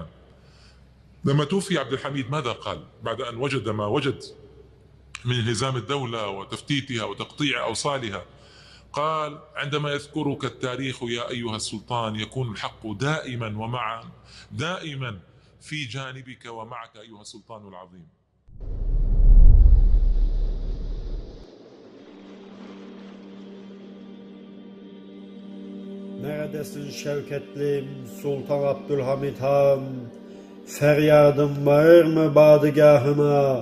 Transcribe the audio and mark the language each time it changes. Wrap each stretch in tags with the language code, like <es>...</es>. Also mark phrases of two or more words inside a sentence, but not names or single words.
<ar>لما توفي عبد الحميد ماذا قال بعد أن وجد ما وجد من انهزام الدولة وتفتيتها وتقطيع أوصالها؟ قال: عندما يذكرك التاريخ يا أيها السلطان يكون الحق دائما ومعا، دائما في جانبك ومعك أيها السلطان العظيم.</ar> <tr>Neredesin şevketlim Sultan Abdülhamid Han? Feryadım var mı badıgahına?</tr>